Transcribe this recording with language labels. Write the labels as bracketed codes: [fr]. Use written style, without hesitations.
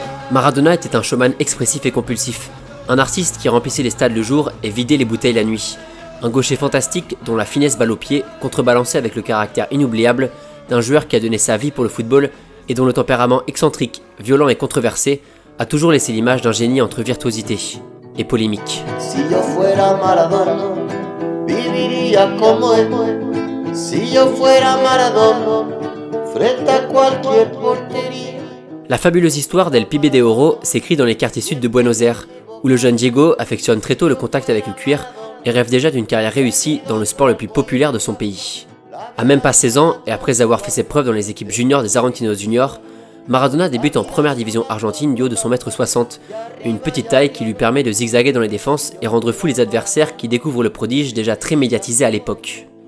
[fr] Maradona était un showman expressif et compulsif, un artiste qui remplissait les stades le jour et vidait les bouteilles la nuit, un gaucher fantastique dont la finesse balle au pied contrebalancée avec le caractère inoubliable d'un joueur qui a donné sa vie pour le football et dont le tempérament excentrique, violent et controversé a toujours laissé l'image d'un génie entre virtuosité et polémique. [es] Si yo fuera Maradona, viviría como él. Si yo fuera Maradona, frente a cualquier portería. [fr] La fabuleuse histoire d'El Pibe de Oro s'écrit dans les quartiers sud de Buenos Aires, où le jeune Diego affectionne très tôt le contact avec le cuir et rêve déjà d'une carrière réussie dans le sport le plus populaire de son pays. À même pas 16 ans, et après avoir fait ses preuves dans les équipes juniors des Argentinos Juniors, Maradona débute en première division argentine du haut de son m60, une petite taille qui lui permet de zigzaguer dans les défenses et rendre fou les adversaires qui découvrent le prodige déjà très médiatisé à l'époque.